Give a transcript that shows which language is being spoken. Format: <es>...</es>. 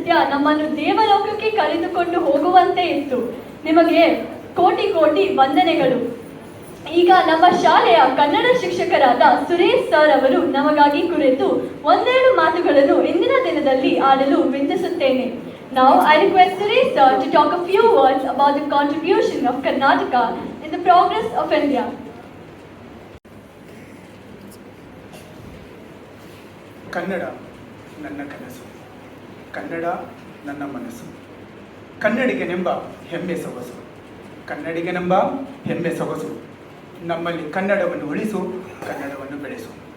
<kn>ನಮ್ಮನ್ನು ದೇವಲೋಕಕ್ಕೆ ಕರೆದುಕೊಂಡು ಹೋಗುವಂತೆ ಇತ್ತು. ನಿಮಗೆ ಕೋಟಿ ಕೋಟಿ ವಂದನೆಗಳು. ಈಗ ನಮ್ಮ ಶಾಲೆಯ ಕನ್ನಡ ಶಿಕ್ಷಕರಾದ ಸುರೇಶ್ ಸರ್ ಅವರು ನಮಗಾಗಿ ಕುರಿತು ಒಂದೆರಡು ಮಾತುಗಳನ್ನು ಇಂದಿನ ದಿನದಲ್ಲಿ ಆಡಲು ವಿನಂತಿಸುತ್ತೇನೆ.</kn> <en>Now I request Suresh sir to talk a few words about the contribution of Karnataka in the progress of India.</en> <kn>Kannada ನನ್ನ ಕನಸು, ಕನ್ನಡ ನನ್ನ ಮನಸ್ಸು, ಕನ್ನಡಿಗನೆಂಬ ಹೆಮ್ಮೆ ಸೊಗಸು, ಕನ್ನಡಿಗನೆಂಬ ಹೆಮ್ಮೆ ಸೊಗಸು, ನಮ್ಮಲ್ಲಿ ಕನ್ನಡವನ್ನು ಉಳಿಸು, ಕನ್ನಡವನ್ನು ಬೆಳೆಸು</kn>